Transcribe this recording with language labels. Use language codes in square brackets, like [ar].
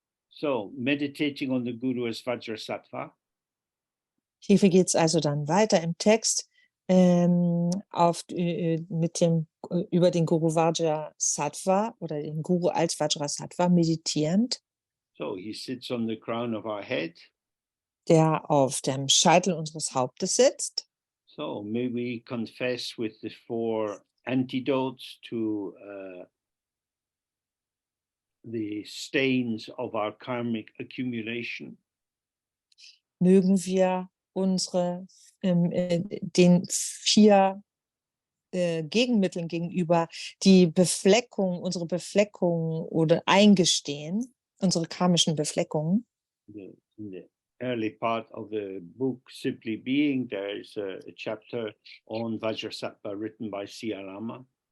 [en] So, meditating on the Guru as Vajrasattva. [de] Hier geht es also dann weiter im Text über den Guru Vajrasattva oder den Guru als Vajrasattva meditierend. [en] So, he sits on the crown of our head. [de] Der auf dem Scheitel unseres Hauptes sitzt. [en] So, may we confess with the 4 antidotes to the stains of our karmic accumulation. [de] Mögen wir den 4 Gegenmitteln gegenüber unsere Befleckungen oder eingestehen, unsere karmischen Befleckungen. [en] In the early part of the book, Simply Being, there is a chapter on Vajrasattva written by Lama.